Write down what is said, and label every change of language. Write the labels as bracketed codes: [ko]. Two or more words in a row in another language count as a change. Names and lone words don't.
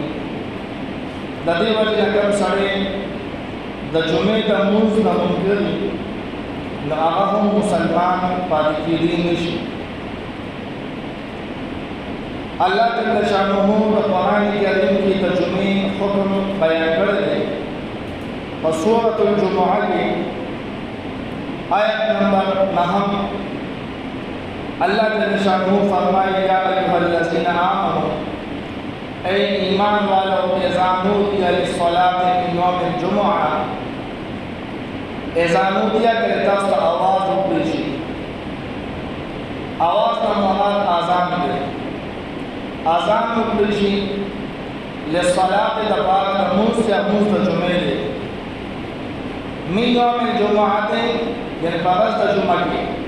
[ps] د دې وجې نه کوم سړی د جمعې د لمونځ نه منکر وي، نو هغه هم مسلمان پاتې کېدی نه شي. الله جل شانه د قرآن کریم کې د جمعې حکم بیان کړی دی په سورة الجمعه کې آیت نمبر 9. [ur] اللہ جل شانہ فرمائے: [ar] یا ایھا الذین آمنوا، [ur] اے ایمان والو، [ar] اذا نودی للصلاۃ من یوم الجمعہ، اذا نودی [ps] کہ تاسو ته आवाज وکړي شي. आवाज نه مراد اذان دی. اذان وکړي شي للصلاۃ د پاره د لمونځ یا لمونځ د جمعې دی. [ar] من یوم الجمعہ [ps] یعنی په ورځ د جمعې کې.